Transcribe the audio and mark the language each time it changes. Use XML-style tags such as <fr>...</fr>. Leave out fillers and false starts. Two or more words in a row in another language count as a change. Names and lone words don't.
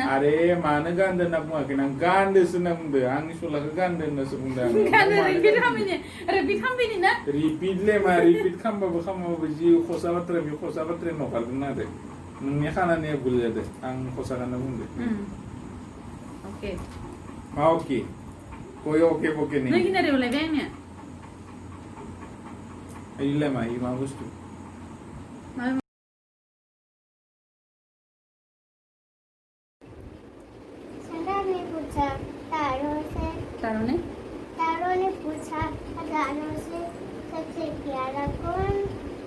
<brx>आरे मानो गानदो होनना बुङाखै आं गानदोसो होनना बुंदो आंनि सलाखौ गानदो होननासो बुंदो आं रिपिट खालामबाबो जि खसा बाथ्रा बे खसा बाथ्राया नखारगोन आरो नोंनि खानानिया भुल जादों आं खसा गानना बुंदो ओके</brx> <hi>मा ओके कोई ओके बोके नहीं</hi> <brx>नों किनारे बोलायबाय आंनिया इला मा मा बुस्थु</brx> <hi>तारों ने पूछा हजारों से सबसे प्यारा कौन</hi>